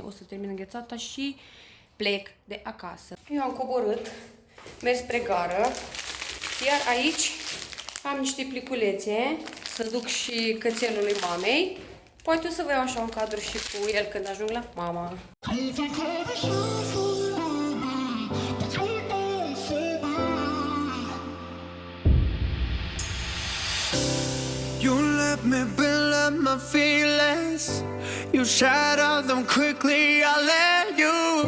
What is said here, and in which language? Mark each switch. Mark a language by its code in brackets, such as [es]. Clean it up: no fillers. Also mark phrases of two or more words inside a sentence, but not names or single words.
[ro] O să termin înghețata și plec de acasă. Eu am coborât, merg spre gară, iar aici am niște pliculețe să duc și cățelului mamei. Poate o să vă iau așa un cadru și cu el când ajung la mama. [en] You let me build up my feelings. You shatter them quickly, I let you.